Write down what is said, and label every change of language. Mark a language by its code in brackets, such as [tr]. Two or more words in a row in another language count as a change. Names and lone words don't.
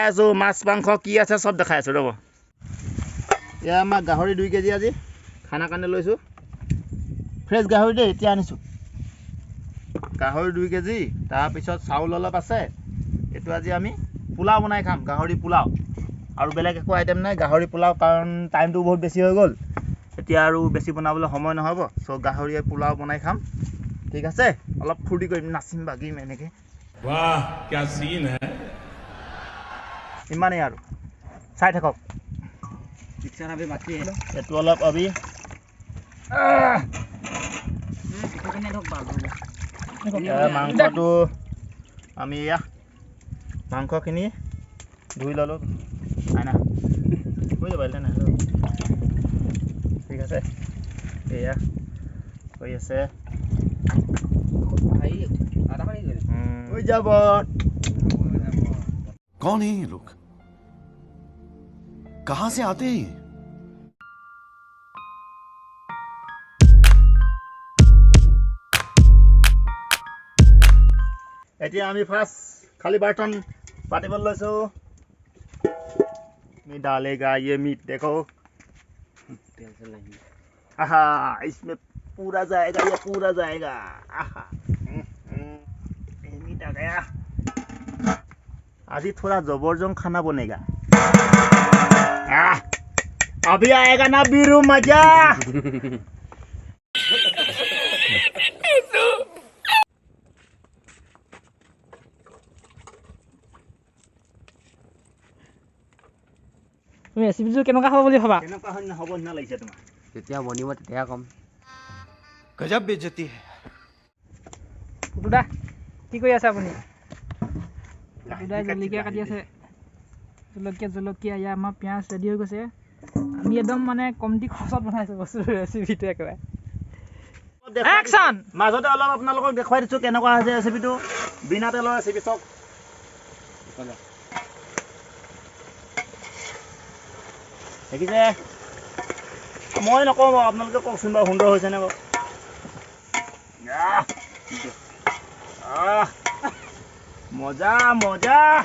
[as] আছোঁ মাছ মাংস কি আছে চব দেখাই আছোঁ ৰ'ব এয়া আমাৰ গাহৰি 2 কেজি আজি খানা কাৰণে লৈছোঁ ফ্ৰেছ গাহৰি দেই এতিয়া আনিছোঁ গাহৰি 2 কেজি তাৰপিছত চাউল অলপ আছে এইটো আজি আমি পোলাও বনাই খাম গাহৰি পোলাও আৰু বেলেগ একো আইটেম নাই গাহৰি পোলাও কাৰণ টাইমটো বহুত বেছি হৈ গ'ল এতিয়া আৰু বেছি বনাবলৈ সময় নহ'ব চ' গাহৰিয়ে পোলাও বনাই খাম ঠিক আছে অলপ ফূৰ্তি কৰিম নাচিম বাগিম এনেকৈ [hi] वाह क्या सीन है [as] ইমানেই আৰু চাই থাকক এইটো অলপ অবি মাংসটো আমি এয়া মাংসখিনি ধুই ল'লোঁ নাই না হৈ যাব নাই ঠিক আছে এয়া হৈ আছে হৈ যাব [hi] कौन है ये लोग कहां से आते हैं [as] এতিয়া আমি ফাৰ্ষ্ট খালি বাৰ্তন পাতিবলৈ লৈছোঁ [hi] मैं डालेगा ये मीट देखो आहा इसमें पूरा जाएगा ये पूरा जाएगा आहा ये मीट आ गया आज थोड़ा जबरदस्त खाना बनेगा अभी आएगा ना बीरू मजा [as] তুমি ৰেচিপিটো কেনেকুৱা হ'ব বুলি ভাবা কেনেকুৱা হয় হ'ব না লাগিছে তোমাৰ যেতিয়া বনিব তেতিয়া কম [hi] गजब बेइज्जती है [as] পুতুদা কি কৰি আছে আপুনি পুতুদাই জলকীয়া কাটি আছে জলকীয়া ইয়াৰ আমাৰ পিঁয়াজ ৰেডি হৈ গৈছে আমি একদম মানে কমটি খৰচত বনাইছোঁ বস্তু ৰেচিপিটো একেবাৰে একশ্যন মাজতে অলপ আপোনালোকক দেখুৱাই দিছোঁ কেনেকুৱা হৈছে ৰেচিপিটো বিনা তেলৰ ৰেচিপি চাওক দেখিছে মই নকওঁ বাৰু আপোনালোকে কওকচোন বাৰু সুন্দৰ হৈছেনে বাৰু মজা মজা